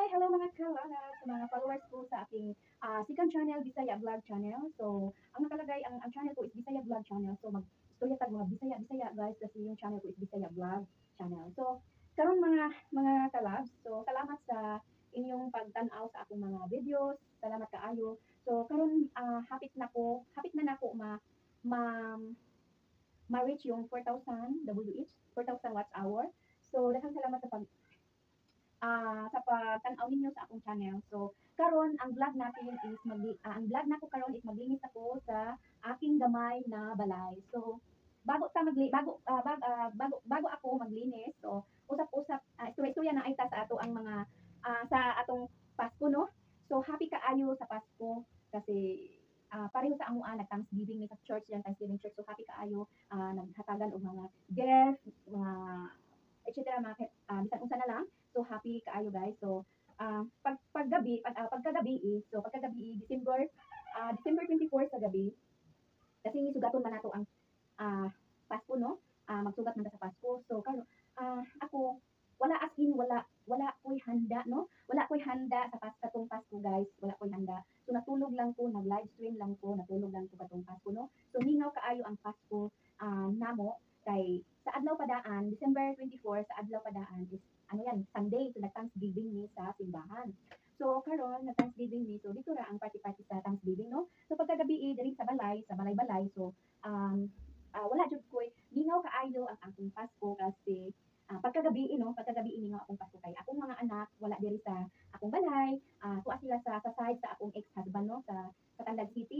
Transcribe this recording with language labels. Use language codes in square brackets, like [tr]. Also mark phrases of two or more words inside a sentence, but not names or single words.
[ceb] mga kalala sa mga followers ko [tl] sa aking [ceb] second channel, Bisaya Vlog Channel. So, ang nakalagay, ang channel ko is Bisaya Vlog Channel. So, mag-istorya tag mga Bisaya guys [tl] kasi yung [ceb] channel ko is Bisaya Vlog Channel. So, karon mga kalabs, so salamat sa inyong pagtanaw sa akong mga videos. Salamat kaayo. So, karon hapit na nako ma ma-reach yung 4,000 WH, 4,000 watts hour. So, daghang salamat sa pagtanaw ninyo sa akong channel. So, karon ang vlog natin is ang vlog nako karon is maglinis ako [tl] sa aking [ceb] gamay na balay. So, bago ako maglinis, so usap-usap istorya na ay ta sa ato ang mga sa atong Pasko no. So, happy kaayo sa Pasko kasi pareho sa amuan nag-Thanksgiving sa church yan, Thanksgiving church. So, happy kaayo naghatagan og mga gift, mga etc. mga bisan unsa na lang. So happy kaayo guys. So pagkagabi December 24 sa gabi kasi sugaton man nato ang ah, Pasko no. Magsugat man ta sa Pasko. So karon ako wala as in wala ko'y handa no. Wala ko'y handa sa katong Pasko guys. Wala ko'y handa. So natulog lang ko, nag-live stream lang ko, natulog lang ko katong Pasko no. So mingaw kaayo ang Pasko namo kay sa adlaw padaan, December 24 sa adlaw padaan is ano yan, Sunday, so nag-Thanksgiving ni sa simbahan. So karon nag-Thanksgiving ni, so dito ra ang party-party sa Thanksgiving no. So pagkagabi diri sa balay-balay, so wala jud koy mingaw kaayo ang akong Pasko kasi pagkagabi mingaw akong Pasko kay akong mga anak wala diri sa akong balay, tuwa sila sa side sa akong ex-husband no sa Tandag City.